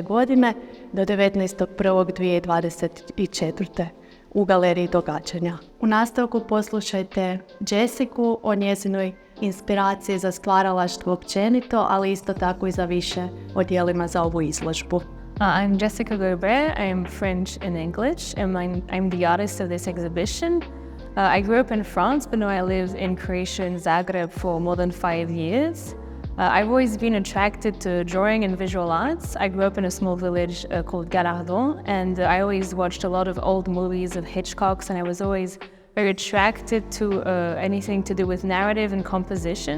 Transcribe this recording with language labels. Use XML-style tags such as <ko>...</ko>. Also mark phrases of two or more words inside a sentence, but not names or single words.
<hr>godine do 19.1.2024. u Galeriji Događanja. U nastavku poslušajte Jessicu o njezinoj inspiraciji za stvaralaštvo općenito, ali isto tako i za više o dijelima za ovu izložbu.</hr> <en>I'm Jessica Gobert. I'm French and English, and I'm the artist of this exhibition. I grew up in France, but now I live in Croatia in Zagreb for more than 5 years. I've always been attracted to drawing and visual arts. I grew up in a small village called Galeriji, and I always watched a lot of old movies of Hitchcock's, and I was always very attracted to anything to do with narrative and composition.</en>